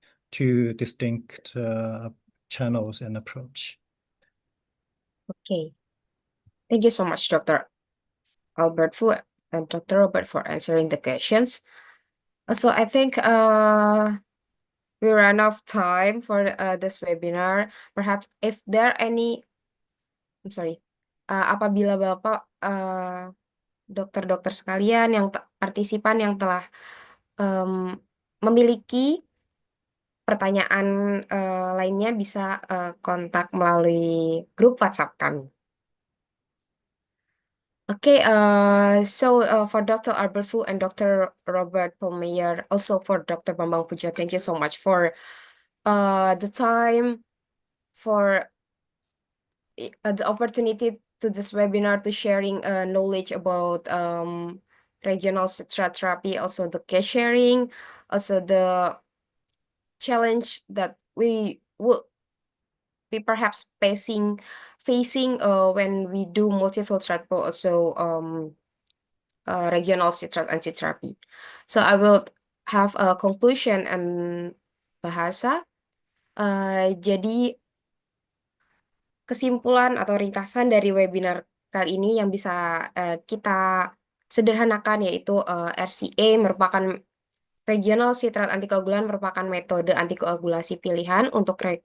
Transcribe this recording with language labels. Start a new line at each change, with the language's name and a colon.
English: two distinct channels and approach. Okay. Thank you so much, Dr. Albert Fu and Dr. Robert, for answering the questions. So I think we ran out of time for this webinar. Perhaps if there are any, I'm sorry,
Indonesian: apabila Bapak dokter-dokter sekalian yang partisipan yang telah memiliki pertanyaan lainnya bisa kontak melalui grup WhatsApp kami.
English: Okay, so for Dr. Albert Fu and Dr. Robert Pulmeyer, also for Dr. Bambang Pujo, thank you so much for the time, for the opportunity to this webinar to sharing knowledge about regional citrate therapy, also the case sharing, also the challenge that we will be perhaps facing when we do multifiltrate but also regional citrate antitherapy. So I will have a conclusion and bahasa.
Indonesian: Jadi kesimpulan atau ringkasan dari webinar kali ini yang bisa kita sederhanakan yaitu RCA merupakan regional citrate antikoagulan merupakan metode antikoagulasi pilihan untuk